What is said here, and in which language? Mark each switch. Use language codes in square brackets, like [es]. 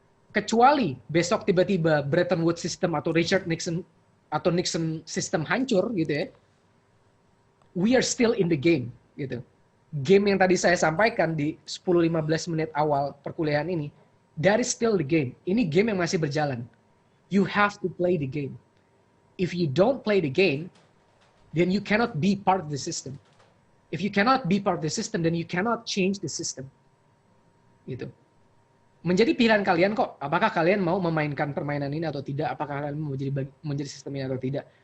[id] Kecuali besok tiba-tiba Bretton Woods system atau Richard Nixon atau Nixon system hancur gitu ya, [en] we are still in the game [id] gitu. Game yang tadi saya sampaikan di 10-15 menit awal perkuliahan ini, [en] that is still the game. [id] Ini game yang masih berjalan. [en] You have to play the game. If you don't play the game, then you cannot be part of the system. If you cannot be part of the system, then you cannot change the system. [id] Gitu. Menjadi pilihan kalian kok, apakah kalian mau memainkan permainan ini atau tidak, apakah kalian mau menjadi sistem ini atau tidak.